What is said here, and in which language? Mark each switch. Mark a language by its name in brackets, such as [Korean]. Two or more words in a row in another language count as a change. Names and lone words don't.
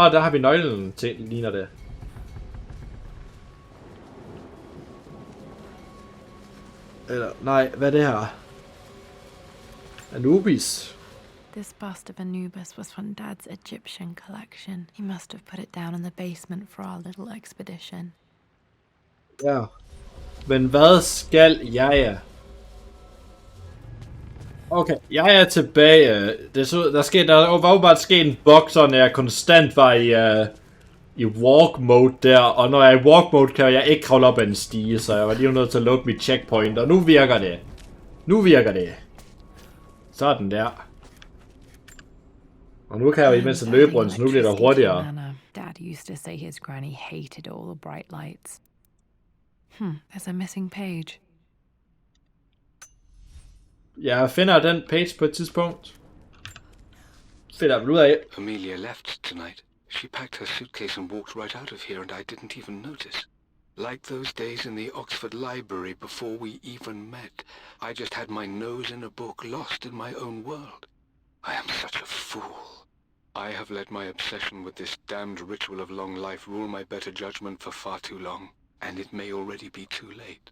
[Danish] Der har vi nøglen til, ligner det. Eller, nej, hvad er det her? Anubis. [English] This bust of Anubis was from Dad's Egyptian collection. He must have put it down in the basement for our little expedition. [Danish] Ja. Men hvad skal jeg? Okay, jeg er tilbage. Der var jo bare sket en bug, så når jeg konstant var i [English] walk mode [Danish] der. Og når jeg er i [English] walk mode, [Danish] kan jeg ikke kravle op ad en stige. Så jeg var lige nødt til at lukke mit checkpoint. Og nu virker det. Nu virker det. Sådan der. Og nu kan jeg jo imens løbe rundt, så nu bliver det hurtigere. [English] Dad used to say his granny hated all the bright lights. There's a missing page. [Danish] Jeg finder den page på et tidspunkt. Finder den ud af. [English] Amelia left tonight. She packed her suitcase and walked right out of here, and I didn't even notice. Like those days in the Oxford Library before we even met, I just had my nose in a book, lost in my own world. I am such a fool. I have let my obsession with this damned ritual of long life rule my better judgment for far too long, and it may already be too late.